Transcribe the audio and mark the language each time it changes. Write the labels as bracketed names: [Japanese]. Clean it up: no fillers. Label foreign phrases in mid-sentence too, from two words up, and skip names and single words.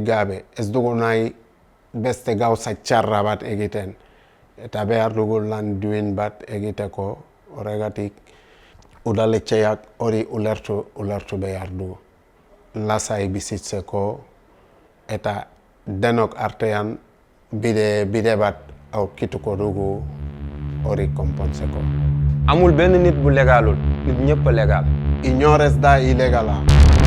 [Basque] gabe ez dugu nahi beste gauza txarra bat egiten eta behar dugu lan duin bat egiteko horregatik udaletxeak hori ulertu behar du lasai bizitzeko eta denok artean bide bat aurkituko dugu hori konpontzeko. [Wolof] amul benn nit bu légalul nit ñëpp a légal. [Basque] Inor ez da ilegala.